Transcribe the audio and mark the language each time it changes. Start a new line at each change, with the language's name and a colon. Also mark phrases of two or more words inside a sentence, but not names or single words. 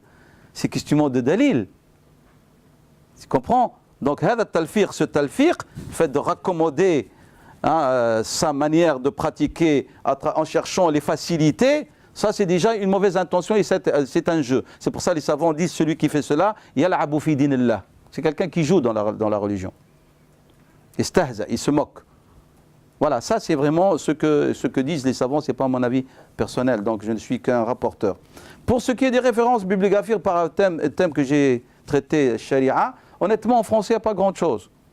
French: C'est une question de dalil. Tu comprends? Donc, ce talfiq, le fait de raccommoder sa manière de pratiquer en cherchant les facilités, ça c'est déjà une mauvaise intention et c'est un jeu. C'est pour ça que les savants disent celui qui fait cela,
Arabic: يلعب في دين الله.
French: C'est quelqu'un qui joue dans la religion. Istahza, il se moque. Voilà, ça c'est vraiment ce que disent les savants, ce n'est pas mon avis personnel, donc je ne suis qu'un rapporteur. Pour ce qui est des références bibliographiques par un thème que j'ai traité, Sharia, honnêtement en français il n'y a pas grand-chose.